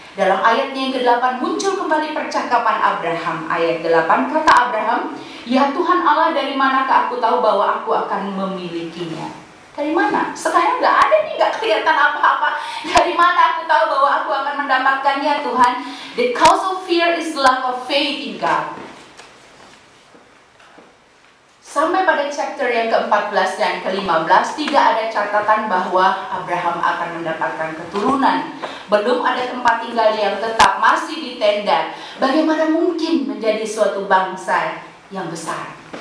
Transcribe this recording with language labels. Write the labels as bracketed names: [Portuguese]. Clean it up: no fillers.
[Indonesian] Dalam ayatnya yang ke-8 muncul kembali percakapan Abraham. Ayat 8 kata Abraham, ya Tuhan Allah, dari manakah aku tahu bahwa aku akan memilikinya? Dari mana? Sekarang gak ada nih, gak kelihatan apa-apa. Dari mana aku tahu bahwa aku akan mendapatkannya Tuhan? [English] The cause of fear is lack of faith in God. [Indonesian] Sampai pada chapter yang ke-14 dan ke-15 tidak ada catatan bahwa Abraham akan mendapatkan keturunan. Belum ada tempat tinggal yang tetap, masih di tenda. Bagaimana mungkin menjadi suatu bangsa yang besar?